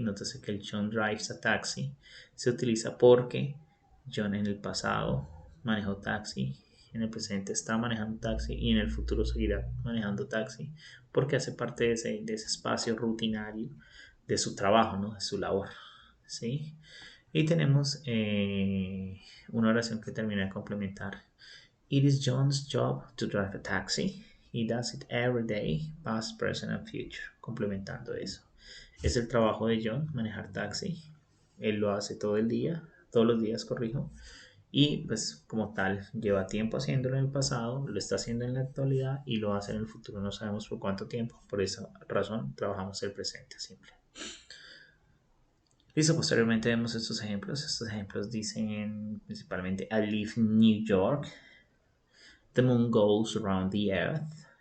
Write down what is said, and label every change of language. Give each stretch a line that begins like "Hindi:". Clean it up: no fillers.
Spanish: Nótese que el
English: John drives a taxi
Spanish: se utiliza porque John en el pasado manejó taxi, en el presente está manejando taxi y en el futuro seguirá manejando taxi porque hace parte de ese espacio rutinario de su trabajo, ¿no? De su labor. ¿Sí? Y tenemos una oración que termina de complementar.
English: It is John's job to drive a taxi. He does it every day, past, present and future.
Spanish: Complementando eso. Es el trabajo de John manejar taxi. Él lo hace todo el día, todos los días, corrijo. Y pues como tal, lleva tiempo haciéndolo en el pasado, lo está haciendo en la actualidad y lo hace en el futuro. No sabemos por cuánto tiempo. Por esa razón trabajamos el presente simple. Listo, posteriormente vemos estos ejemplos. Estos ejemplos dicen principalmente
English: I live in New York. The moon goes around the earth.